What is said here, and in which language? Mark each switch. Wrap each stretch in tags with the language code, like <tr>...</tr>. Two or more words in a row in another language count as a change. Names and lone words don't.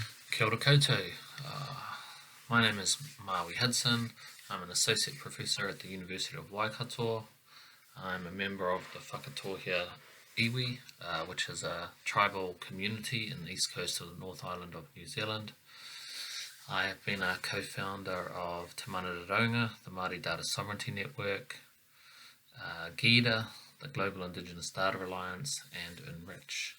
<mi>Kia ora koutou.</mi> <en>My name is Maui Hudson. I'm an associate professor at the University of Waikato. I'm a member of the Whakatohea iwi, which is a tribal community in the east coast of the North Island of New Zealand. I have been a co-founder of Te Mana Raunga, the Māori Data Sovereignty Network, GIDA, the Global Indigenous Data Alliance, and Enrich.</en>